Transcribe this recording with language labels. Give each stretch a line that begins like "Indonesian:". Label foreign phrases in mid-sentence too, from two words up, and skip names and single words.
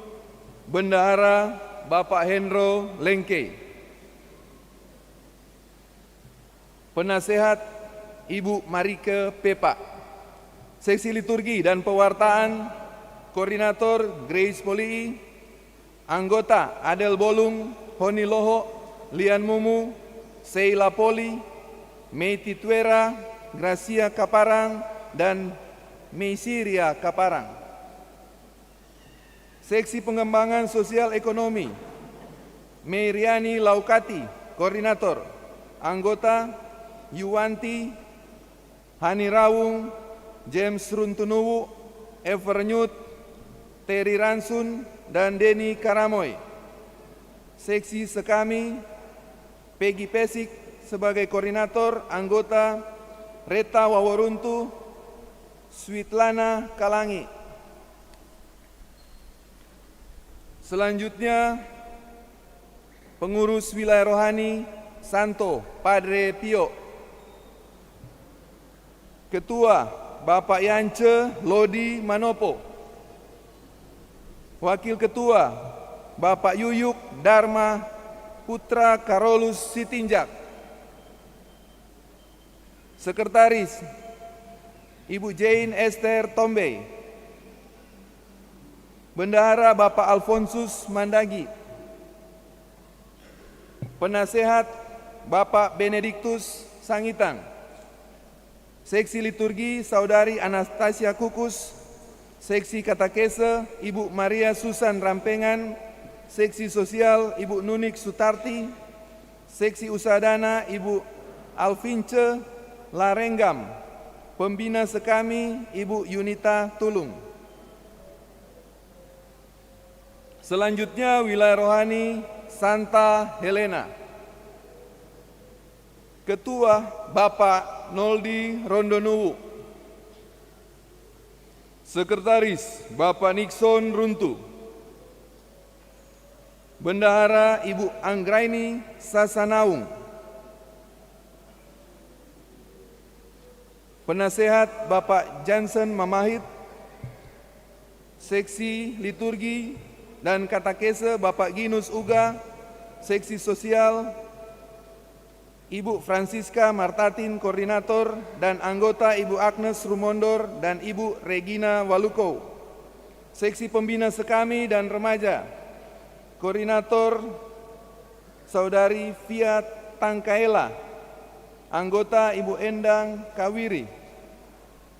Indonesian: Bendahara Bapak Hendro Lengke. Penasehat Ibu Marike Pepa. Seksi liturgi dan pewartaan Koordinator Grace Polii. Anggota Adel Bolung, Honi Loho, Lian Mumu, Seila Poli, Meiti Tuera, Gracia Kaparang, dan Meisiria Kaparang. Seksi pengembangan sosial ekonomi Meriani Laukati, Koordinator. Anggota Yuwanti, Hani Rawung, James Runtunuwu, Evernyut, Terry Ransun, dan Denny Karamoy. Seksi sekami Peggy Pesik sebagai koordinator. Anggota Reta Waworuntu, Switlana Kalangi. Selanjutnya, pengurus wilayah rohani Santo Padre Pio. Ketua Bapak Yance Lodi Manopo. Wakil Ketua Bapak Yuyuk Dharma Putra Karolus Sitinjak. Sekretaris Ibu Jane Esther Tombe. Bendahara Bapak Alfonsus Mandagi. Penasehat Bapak Benediktus Sangitan. Seksi liturgi Saudari Anastasia Kukus. Seksi katekese Ibu Maria Susan Rampengan. Seksi sosial Ibu Nunik Sutarti. Seksi usaha dana Ibu Alvince Larenggam. Pembina sekami Ibu Yunita Tulung. Selanjutnya wilayah rohani Santa Helena. Ketua Bapak Noldi Rondonuwu. Sekretaris Bapak Nixon Runtu. Bendahara Ibu Anggraini Sasanaung. Penasehat Bapak Jansen Mamahit. Seksi liturgi dan katekese Bapak Ginus Uga. Seksi sosial Ibu Francisca Martatin Koordinator dan anggota Ibu Agnes Rumondor dan Ibu Regina Waluko. Seksi pembina sekami dan remaja Koordinator Saudari Fiat Tangkaela. Anggota Ibu Endang Kawiri.